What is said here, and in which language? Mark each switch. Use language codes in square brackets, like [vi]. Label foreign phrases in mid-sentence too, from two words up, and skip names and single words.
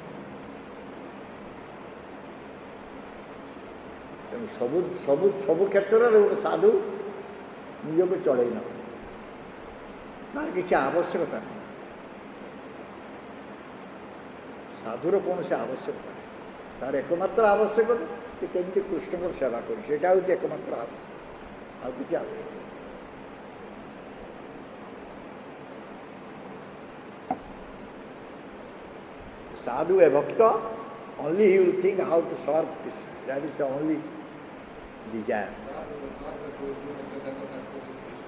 [or] ତେଣୁ ସବୁ ସବୁ ସବୁ କ୍ଷେତ୍ରରେ ଗୋଟେ ସାଧୁ ନିଜକୁ ଚଳେଇ ନେବ, ତାର କିଛି ଆବଶ୍ୟକତା ନାହିଁ। ସାଧୁର କୌଣସି ଆବଶ୍ୟକତା ନାହିଁ। ତାର ଏକମାତ୍ର ଆବଶ୍ୟକତା ସେ କେମିତି କୃଷ୍ଣଙ୍କର ସେବା କରୁ, ସେଇଟା ହେଉଛି ଏକମାତ୍ର ଆବଶ୍ୟକ, ଆଉ କିଛି ଆବଶ୍ୟକ। [en] Sadhu, a bhakta, only he will think how to serve Krishna. That is the only desire.